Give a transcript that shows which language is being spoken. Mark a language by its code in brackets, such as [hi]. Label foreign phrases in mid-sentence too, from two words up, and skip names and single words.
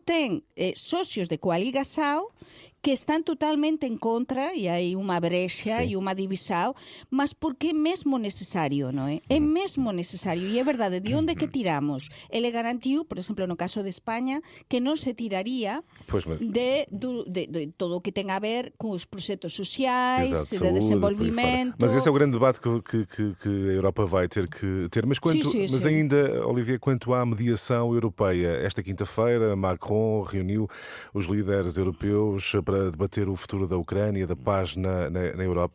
[gl] Cando ten socios de Coaligasao que están totalmente en contra, e hai unha brexa e unha divisão, mas porque é mesmo necesario, non é? É mesmo necesario, e é verdade, de onde que tiramos? Ele garantiu, por exemplo, no caso de España, que non se tiraría [pt] Pois, mas... [gl] de todo o que ten a ver con os proxectos sociais, [pt] Exato, [gl] de saúde, desenvolvimento. por aí fora. [pt] Mas esse é o grande debate que a Europa vai ter que ter. Mas, mas ainda, Olivier, quanto à mediação europeia, esta quinta-feira Macron reuniu os líderes europeus para debater o futuro da Ucrânia, da paz na Europa.